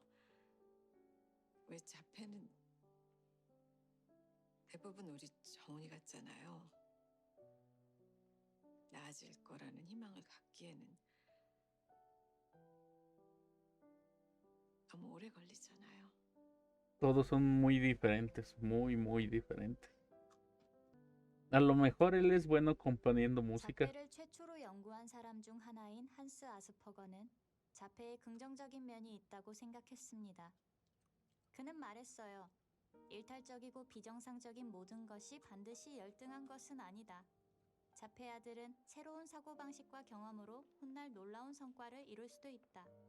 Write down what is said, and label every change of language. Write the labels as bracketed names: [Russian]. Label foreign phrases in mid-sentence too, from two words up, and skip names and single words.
[Korean] 왜 자폐는 대부분 우리 정훈이 같잖아요. 나아질 거라는 희망을 갖기에는 너무 오래 걸리잖아요. [Spanish] Todos son muy diferentes, muy diferentes. A lo mejor él es bueno componiendo música. [Korean] 자폐를 최초로 연구한 사람 중 하나인 한스 아스퍼거는 자폐에 긍정적인 면이 있다고 생각했습니다. 그는 말했어요. 일탈적이고 비정상적인 모든 것이 반드시 열등한 것은 아니다. 자폐 아들은 새로운 사고방식과 경험으로 훗날 놀라운 성과를 이룰 수도 있다.